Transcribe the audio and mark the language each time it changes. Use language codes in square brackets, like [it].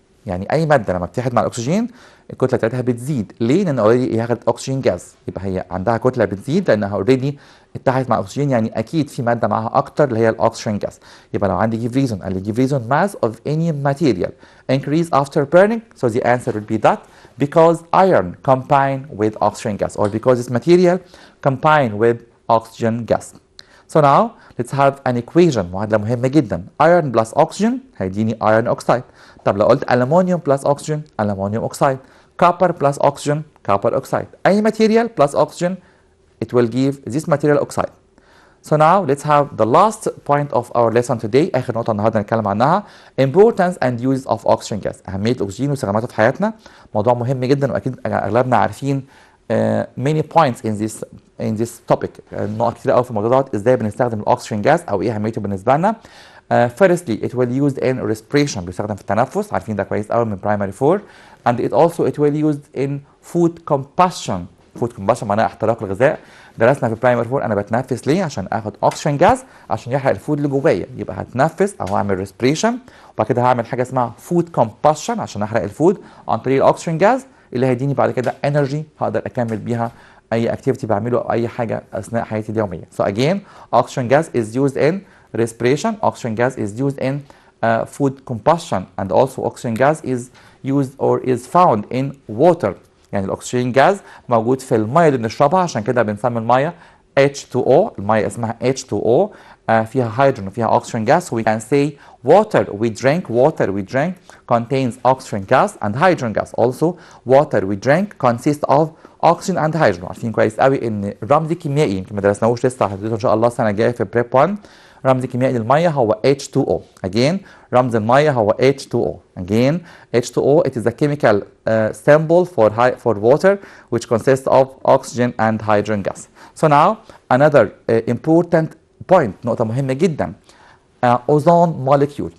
[ar] يعني اي ماده لما بتتحد مع الاكسجين الكتله بتاعتها بتزيد. ليه؟ لان اوريدي هي اخذت اكسجين جاز، يبقى هي عندها كتله بتزيد لانها اوريدي اتحدت مع الاكسجين، يعني اكيد في ماده معاها اكتر اللي هي الاكسجين جاز. يبقى لو عندي [en] give reason [ar] قال لي [en] give reason mass of any material increase after burning، so the answer would be that because iron combine with oxygen gas or because this material combine with oxygen gas. So now let's have an equation، [ar] معادله مهمه جدا. [en] iron plus oxygen هيديني iron oxide. [ar] طب لو قلت [en] aluminium plus oxygen aluminium oxide، copper plus oxygen copper oxide، أي material plus oxygen it will give this material oxide. So now let's have the last point of our lesson today، [ar] آخر نقطة النهاردة نتكلم عنها [en] importance and use of oxygen gas، [ar] أهمية الأكسجين واستخداماته في حياتنا. موضوع مهم جدا وأكيد أغلبنا عارفين [en] many points in this topic، [ar] نقط كتير قوي في الموضوع ده، إزاي بنستخدم الأكسجين جاز أو إيه أهميته بالنسبة لنا. [en] Firstly it will used in respiration، [ar] بيستخدم في التنفس، عارفين ده كويس قوي من primary [en] 4. and it will used in food combustion. [ar] food combustion معناها احتراق الغذاء. درسنا في primary 4 انا بتنفس ليه؟ عشان اخد oxygen gas عشان يحرق الفود اللي جوايا، يبقى هتنفس او هعمل respiration، وبعد كده هعمل حاجه اسمها food combustion عشان احرق الفود عن طريق الاكسجين جاز اللي هيديني بعد كده energy هقدر اكمل بيها اي activity بعمله او اي حاجه اثناء حياتي اليوميه. [en] So again oxygen gas is used in respiration، oxygen gas is used in food combustion and also oxygen gas is used or is found in water. [ar] يعني الاكسجين جاز موجود في الميه اللي بنشربها، عشان كده بنسمي الميه H2O، الميه اسمها H2O فيها هيدروجين وفيها oxygen gas. [en] So we can say water we drink contains oxygen gas and hydrogen gas. Also water we drink consists of oxygen and hydrogen. [ar] عارفين كويس قوي ان الرمز الكيميائي يمكن ما درسناهوش لسه، هتدرسه ان شاء الله السنه الجايه في بريب 1. رمز الكيميائي للميه هو H2O. again رمز الميه هو H2O. [en] again H2O it is a chemical symbol for water which consists of oxygen and hydrogen gas. so now another important point [ar] نقطة مهمة جدا [en] Ozone molecule.